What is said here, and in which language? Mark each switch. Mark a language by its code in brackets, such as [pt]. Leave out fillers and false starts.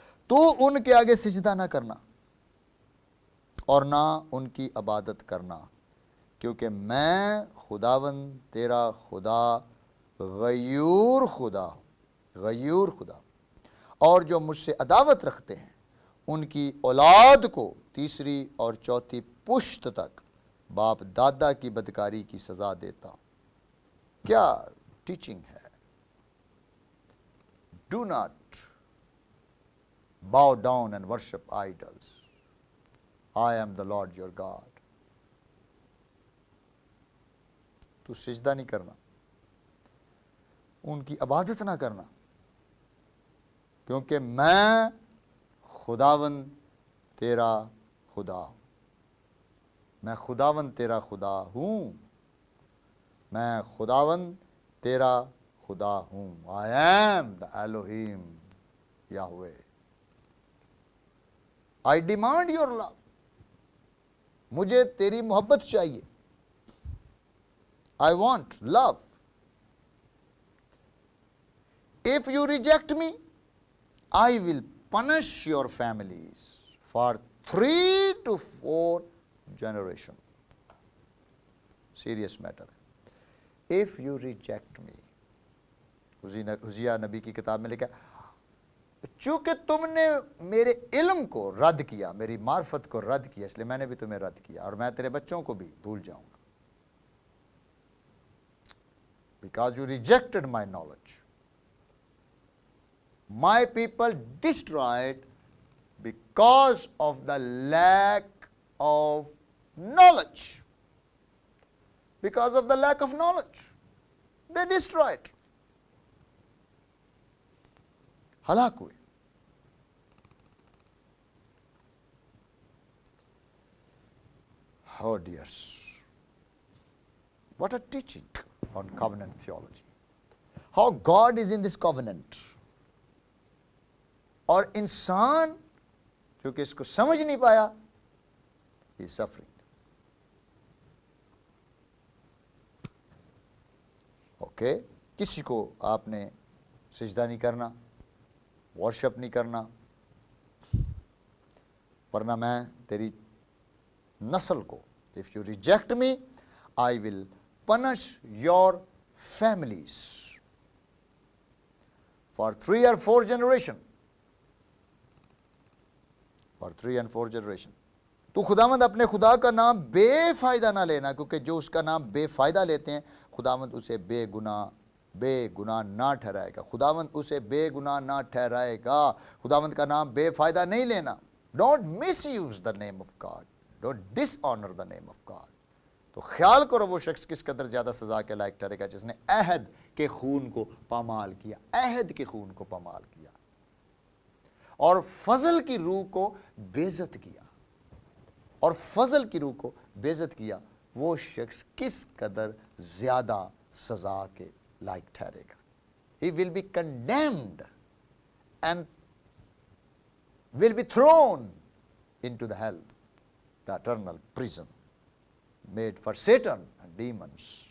[ur] تو ان کے آگے سجدہ نہ کرنا اور نہ ان کی عبادت کرنا, کیونکہ میں خداوند تیرا خدا غیور خدا ہوں, غیور خدا. اور جو مجھ سے عداوت رکھتے ہیں ان کی اولاد کو 3 اور 4 پشت تک باپ دادا کی بدکاری کی سزا دیتا ہوں. کیا ٹیچنگ ہے. [en] Do not bow down and worship idols. I am the Lord your God. [ur] تو سجدہ نہیں کرنا, ان کی عبادت نہ کرنا, کیونکہ میں خداوند تیرا خدا ہوں. میں خداوند تیرا خدا ہوں. میں خداوند تیرا خدا ہوں. [en] I am the Elohim Yahweh. I demand your love. [ur] مجھے تیری محبت چاہیے. [en] I want love. If you reject me, I will punish your families for 3 to 4 generations. Serious matter. If you reject me, [ur] حزیہ نبی کی کتاب میں لکھا, چونکہ تم نے میرے علم کو رد کیا, میری معرفت کو رد کیا, اس لیے میں نے بھی تمہیں رد کیا, اور میں تیرے بچوں کو بھی بھول جاؤں گا. [en] Because you rejected my knowledge. My people destroyed because of the lack of knowledge. Because of the lack of knowledge. They destroyed. [ur] ہلاک ہوئے. [en] Oh dears, what a teaching on covenant theology. How God is in this covenant. [ur] اور انسان کیونکہ اس کو سمجھ نہیں پایا, [en] he is suffering. [ur] Okay, کسی کو آپ نے سجدہ نہیں کرنا, ورشپ نہیں کرنا, ورنہ میں تیری نسل کو, [en] if you reject me, I will punish your families for 3 or 4 generations. For 3 and 4 generations. [ur] تو خداوند اپنے خدا کا نام بے فائدہ نہ لینا, کیونکہ جو اس کا نام بے فائدہ لیتے ہیں خداوند اسے بے گناہ نہ ٹھہرائے گا. خداوند اسے بے گناہ نہ ٹھہرائے گا. خداوند کا نام بے فائدہ نہیں لینا. [en] Don't misuse the name of God. Don't dishonor the name of God. [ur] تو خیال کرو وہ شخص کس قدر زیادہ سزا کے لائق ٹھہرے گا جس نے عہد کے خون کو پامال کیا, عہد کے خون کو پامال کیا اور فضل کی روح کو بے عزت کیا, اور فضل کی روح کو بے عزت کیا. وہ شخص کس قدر زیادہ سزا کے لائق ٹھہرے گا. [en] He will be condemned and will be thrown into the hell, the eternal prison made for Satan and demons.